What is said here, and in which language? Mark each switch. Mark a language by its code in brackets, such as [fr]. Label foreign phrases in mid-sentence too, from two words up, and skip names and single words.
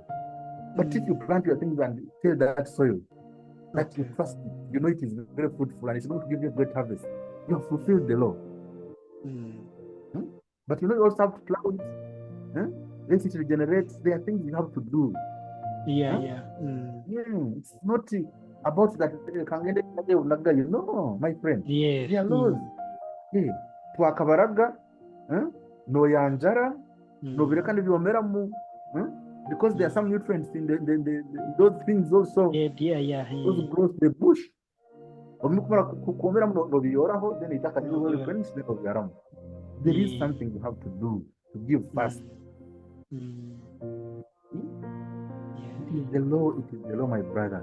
[en] But if you plant your things and tell that soil that you trust it, you know it is very fruitful and it's going to give you a great harvest, you have fulfilled the law. But you know you also have to plow it. Let it regenerate. There are things you have to do. Yeah. It's not about that. No, my friend. Yes. They are laws. [nyn] Hey, twakabaraga, no yanjara, no bireka n'ibyomera mu, [en] because there are some nutrients in those things also. Those grows the bush. There is something you have to do to give first. It is the law, my brother.